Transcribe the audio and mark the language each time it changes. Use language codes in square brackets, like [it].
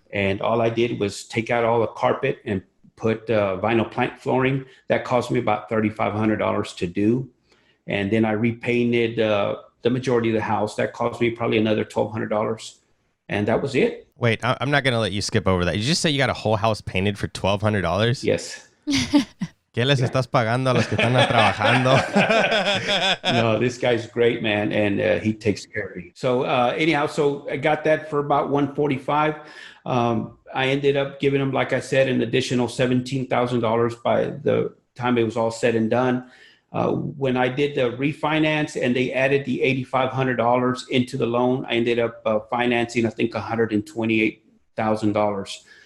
[en] And all I did was take out all the carpet and put vinyl plank flooring. That cost me about $3,500 to do. And then I repainted the majority of the house. That cost me probably another $1,200. And that was it. Wait, I'm not going to let you skip over that. Did you just say you got a whole house painted for $1,200? Yes. [es] ¿Qué les estás pagando a los que están trabajando? [en] No, this guy's great, man. And he takes care of me. So anyhow, so I got that for about 145. I ended up giving them, like I said, an additional $17,000 by the time it was all said and done. When I did the refinance and they added the $8,500 into the loan, I ended up financing, I think, $128,000.